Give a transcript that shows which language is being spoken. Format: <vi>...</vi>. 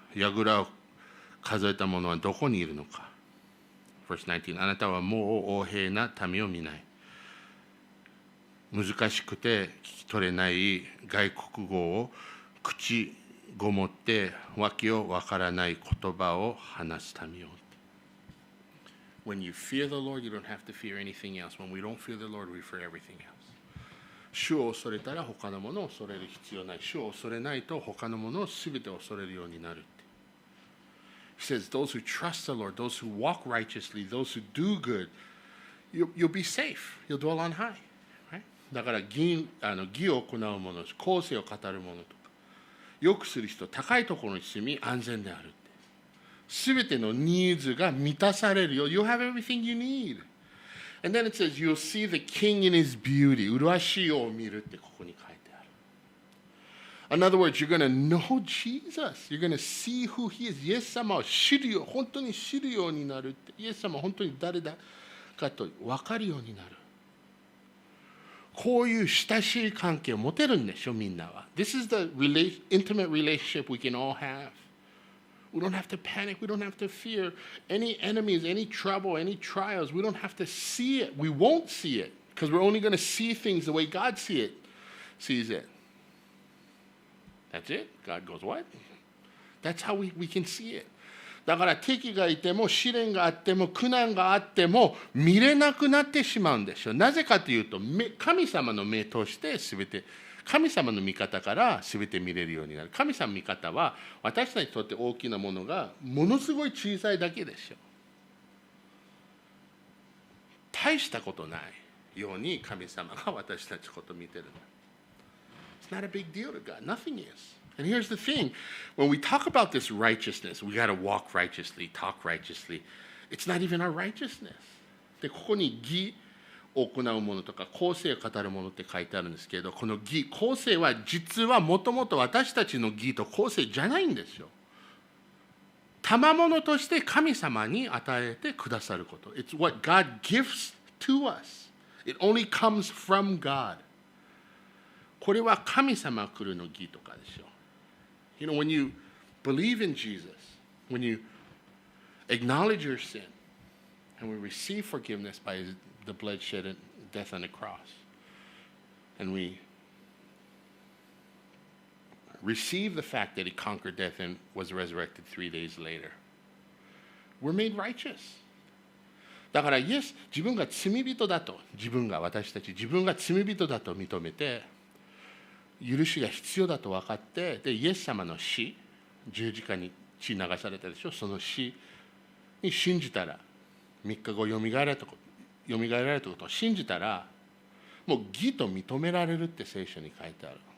<ja>櫓を数えた者はどこにいるのか。Verse 19、あなたはもう横柄な民を見ない。難しくて聞き取れない外国語を口ごもって訳をわからない言葉を話す民よ。</ja> <en>When you fear the Lord, you don't have to fear anything else. When we don't fear the Lord, we fear everything else.</en> <ja>主を恐れたら他のものを恐れる必要ない。主を恐れないと他のものをすべて恐れるようになる。</ja> <en>He says, those who trust the Lord, those who walk righteously, those who do good, you'll be safe. You'll dwell on high. Right?</en> <ja>だから義を行う者、公正を語る者とか、よくする人、高いところに住み安全である。すべてのニーズが満たされるよ。</ja> <en>You have everything you need. And then it says, you'll see the king in his beauty.</en> <ja>麗しい王を見るってここに書いてある。</ja> <en>In other words, you're going to know Jesus. You're going to see who he is.</en> <ja>イエス様を知るよ。本当に知るようになるって。イエス様は本当に誰だかと分かるようになる。こういう親しい関係を持てるんでしょ、みんなは。</ja> <en>This is the intimate relationship we can all have. We don't have to panic. We don't have to fear any enemies, any trouble, any trials. We don't have to see it. We won't see it because we're only going to see things the way God sees it. That's it. God goes, what? That's how we can see it.</en> <ja>だから敵がいても試練があっても苦難があっても見れなくなってしまうんでしょう。なぜかというと神様の目として全て神様の見方から全て見れるようになる。神様の見方は私たちにとって大きなものがものすごい小さいだけでしょう。大したことないように神様が私たちのことを見てる。</ja> <en>It's not a big deal to God. Nothing is.And here's the thing. When we talk about this righteousness, we got to walk righteously, talk righteously. It's not even our righteousness.</en> <ja>で、ここに義を行うものとか、公正を語るものって書いてあるんですけど、この義、公正は実はもともと私たちの義と公正じゃないんですよ。賜物として神様に与えてくださること。</ja> <en>It's what God gives to us. It only comes from God.</en> <ja>これは神様来るの義とかでしょ。</ja> <en>You know, when you believe in Jesus, when you acknowledge your sin, and we receive forgiveness by the bloodshed and death on the cross, and we receive the fact that he conquered death and was resurrected 3 days later, we're made righteous.</en> <ja>だから、イエス、自分が罪人だと、私たち、自分が罪人だと認めて、許しが必要だと分かって、でイエス様の死、十字架に血流されたでしょ、その死に信じたら、3日後よみがえられたことを信じたら、もう義と認められるって聖書に書いてある。</ja>